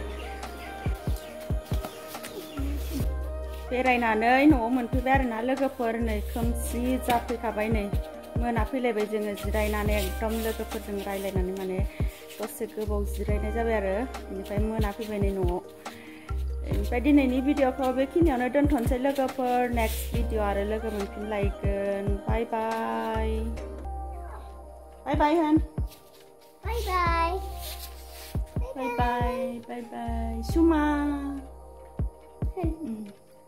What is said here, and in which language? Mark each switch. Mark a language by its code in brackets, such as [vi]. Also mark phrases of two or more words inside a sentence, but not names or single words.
[brx] बेरायनानै न'आव मोनफैबाय आरोना लोगोफोर नै खोमसि जाफैखाबाय नै मोनाफैलायबाय जोङो जिरायनानै एकदम लोगोफोरजों रायलायनानै माने दसे गोबाव जिरायनाय जाबाय आरो बेनिफ्राय मोनाफैबाय नै न'आव ओमफ्राय दिनैनि भिडिअखौ बेखिनियावनो दोनथ'नोसै लोगोफोर [en] next video [brx] आरो लोगो मोनफिनलायगोन [en] bye bye Bye bye, Han. Bye bye. Bye bye. Bye bye. Suma.